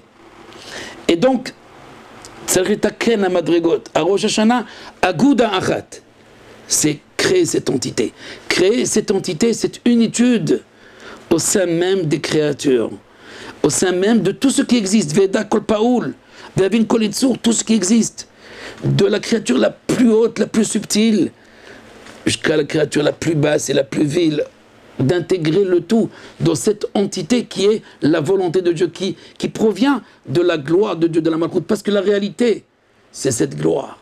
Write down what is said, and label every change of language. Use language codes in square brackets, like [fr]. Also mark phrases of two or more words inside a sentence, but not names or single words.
[fr] Et donc, c'est Rosh Hashanah, [he] אגודה אחת. [fr] C'est créer cette entité. Créer cette entité, c'est une étude au sein même des créatures, au sein même de tout ce qui existe. [he] וידע כל פעול ויבין כל יצור, [fr] tout ce qui existe. De la créature la plus haute, la plus subtile, jusqu'à la créature la plus basse et la plus vile, d'intégrer le tout dans cette entité qui est la volonté de Dieu, qui provient de la gloire de Dieu, de la Malkout, parce que la réalité, c'est cette gloire.